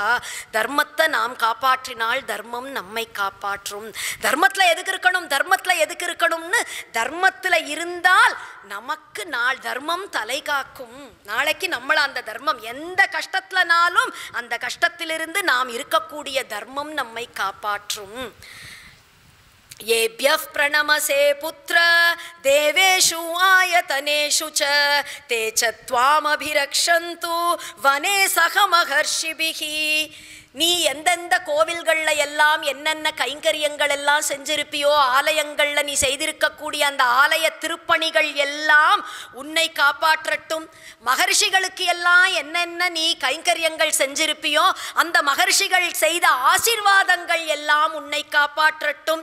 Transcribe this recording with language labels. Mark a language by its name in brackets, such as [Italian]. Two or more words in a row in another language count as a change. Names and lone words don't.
[Tamil] தர்மத்தை நாம் காப்பாற்றினால் தர்மம் நம்மை காப்பாற்றும். தர்மத்தில் எதுக்கு இருக்கணும், தர்மத்தில் எதுக்கு இருக்கணும்னு தர்மத்தில் இருந்தால் நமக்கு நாள் தர்மம் தலை காக்கும். நாளைக்கு நம்மளை அந்த தர்மம் எந்த கஷ்டத்திலனாலும் அந்த கஷ்டத்திலிருந்து நாம் இருக்கக்கூடிய தர்மம் நம்மை காப்பாற்றும். [Sanskrit] येभ्यः प्रणमसे पुत्र देवेषु आयतनेषु च ते च त्वामभिरक्षन्तु वने सह महर्षिभिः. [Tamil] நீ எந்தெந்த கோவில்களில் எல்லாம் என்னென்ன கைங்கரியங்கள் எல்லாம் செஞ்சிருப்பியோ, ஆலயங்களில் நீ செய்திருக்கக்கூடிய அந்த ஆலய திருப்பணிகள் எல்லாம் உன்னை காப்பாற்றட்டும். மகர்ஷிகளுக்கு எல்லாம் என்னென்ன நீ கைங்கரியங்கள் செஞ்சிருப்பியோ அந்த மகர்ஷிகள் செய்த ஆசீர்வாதங்கள் எல்லாம் உன்னை காப்பாற்றட்டும்.